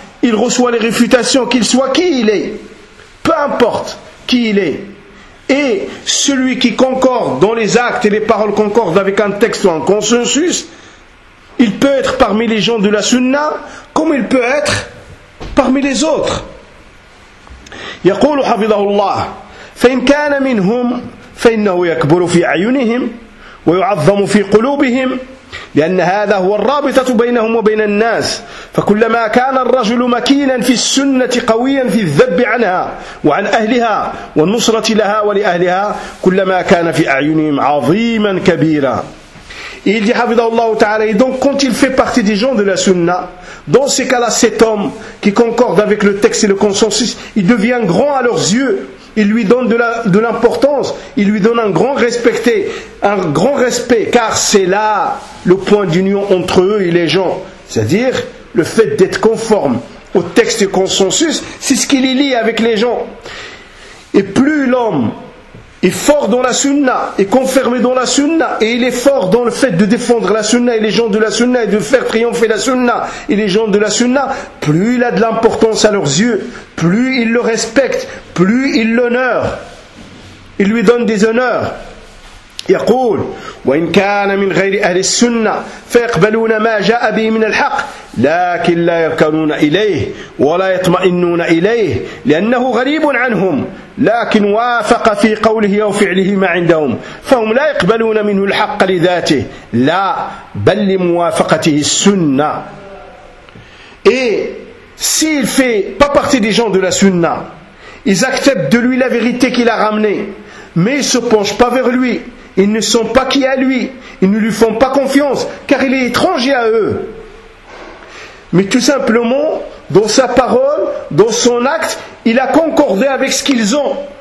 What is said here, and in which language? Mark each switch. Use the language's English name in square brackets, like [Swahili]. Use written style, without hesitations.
[French] Il reçoit les réfutations, qu'il soit qui il est. Peu importe qui il est. Et celui qui concorde dans les actes et les paroles concordent avec un texte ou un consensus, il peut être parmi les gens de la sunna comme il peut être parmi les autres. [Arabic] يقول حفظه الله فإن كان منهم فإنه يكبر في أعينهم ويعظم في قلوبهم لأن هذا هو الرابطة بينهم وبين الناس فكلما كان الرجل مكينا في السنة قويا في الذب عنها وعن أهلها والنصرة لها ولأهلها كلما كان في أعينهم عظيما كبيرا. [French] Et il dit, Habidallahu ta'ala, et donc quand il fait partie des gens de la sunna, dans ces cas-là, cet homme qui concorde avec le texte et le consensus, il devient grand à leurs yeux, il lui donne de l'importance, il lui donne un grand respect, car c'est là le point d'union entre eux et les gens, c'est-à-dire le fait d'être conforme au texte et consensus, c'est ce qui les lie avec les gens. Et plus l'homme est fort dans la sunna, est confirmé dans la sunna, et il est fort dans le fait de défendre la sunna et les gens de la sunna, et de faire triompher la sunna et les gens de la sunna, plus il a de l'importance à leurs yeux, plus il le respecte, plus il l'honore, il lui donne des honneurs. [Arabic] يقول وإن كان من غير أهل السنة فيقبلون ما جاء به من الحق لكن لا يركنون إليه ولا يطمئنون إليه لأنه غريب عنهم لكن وافق في قوله وفعله ما عندهم فهم لا يقبلون منه الحق لذاته لا بل لموافقته السنة. [French] Et s'il fait pas partie des gens de la sunna, ils acceptent de lui la vérité qu'il a ramenée, mais ils se penchent pas vers lui. Ils ne sont pas qui à lui, ils ne lui font pas confiance, car il est étranger à eux. Mais tout simplement, dans sa parole, dans son acte, il a concordé avec ce qu'ils ont.